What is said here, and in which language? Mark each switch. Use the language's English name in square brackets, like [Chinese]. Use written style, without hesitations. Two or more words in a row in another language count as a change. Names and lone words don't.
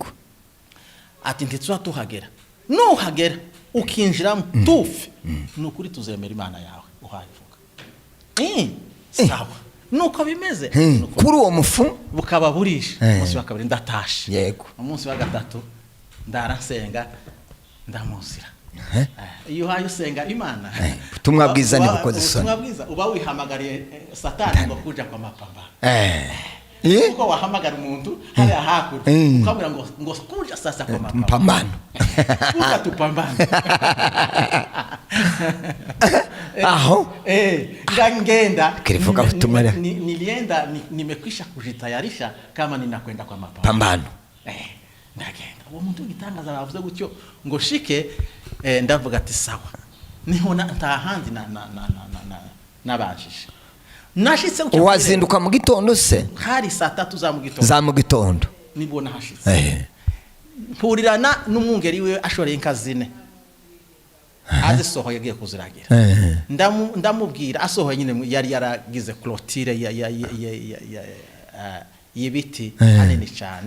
[Rundi] ati ntitsuha tuhagera nuhagera ukinjiramo tufe nukuri tuzemera Imana yawe uhayivuga sawa nuko bimeze kuri uwo mufu bukaba burishe umunsi wa kabiri ndatashe yego umunsi wa gatatu ndaransenga ndamuzira iyo uhaye usenga Imana ubutumwa bwiza ni bukoze isoni ubutumwa bwiza uba wihamagariye satani ngo [Swahili] kuja kwa mapambano [Rundi] kuko wahamagara umuntu hariya hakuru ukamubwira ngo [Swahili] kuja sasa kwa mapambano kuja tupambane [Rundi] aho ngenda kilivuga ubutumwa [Swahili] nilienda nimekwisha kujitayarisha kama ninakwenda kwa mapambano [Rundi] ndagenda uwo muntu gitangaza bavuze gutyo ngo shike ndavuga ati sawa niho ntahandi nabashije nashitse wazinduka mu gitondo se hari saa 3 za mu gitondo nibwo nahashitse mpurirana n'umwungeri we ashoreye inka zine azisohoye yagiye kuziragira ndamubwira asohoye nyine yari yaragize clôture y'ibiti hanini cyane